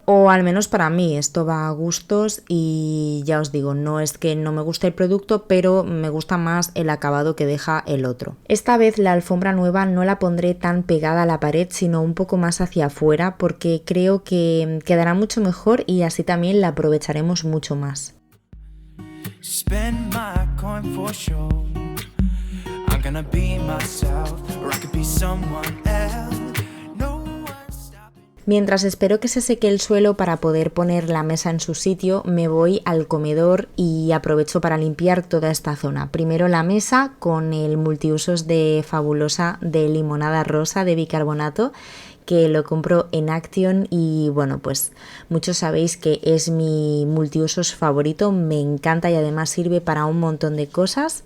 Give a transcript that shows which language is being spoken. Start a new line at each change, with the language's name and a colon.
Spanish: O al menos para mí, esto va a gustos y ya os digo, no es que no me guste el producto, pero me gusta más el acabado que deja el otro. Esta vez la alfombra nueva no la pondré tan pegada a la pared, sino un poco más hacia afuera, porque creo que quedará mucho mejor y así también la aprovecharemos mucho más.
English: Spend my coin for sure. I'm gonna be myself, or I could be someone else. No one's stopping.
Spanish: Mientras espero que se seque el suelo para poder poner la mesa en su sitio, me voy al comedor y aprovecho para limpiar toda esta zona. Primero la mesa con el multiusos de Fabulosa de limonada rosa de bicarbonato, que lo compro en Action y bueno, pues muchos sabéis que es mi multiusos favorito, me encanta y además sirve para un montón de cosas.